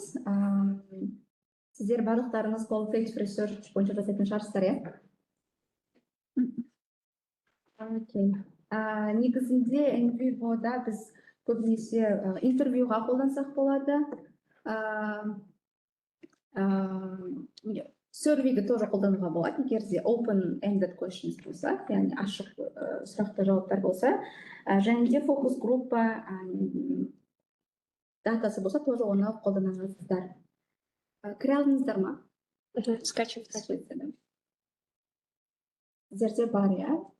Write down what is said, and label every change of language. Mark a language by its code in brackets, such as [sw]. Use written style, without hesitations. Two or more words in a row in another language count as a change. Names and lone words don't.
[kk] Сіздер барлықтарыңыз [en] qualitative research [kk] бойынша жасайтын шығарсыздар, иә? Окей. Негізінде NVivoда біз көбінесе интервьюға қолдансақ болады. Surveyді тоже қолдануға болады, егер де [en] open-ended questions [kk] болса, яғни ашық сұрақты жауаптар болса, және де [ru] фокус группа [kk] датасы болса, тоже оны қолданасыздар. Кіре алдыңыздар ма? Скачивать. Сіздерде бар, иә?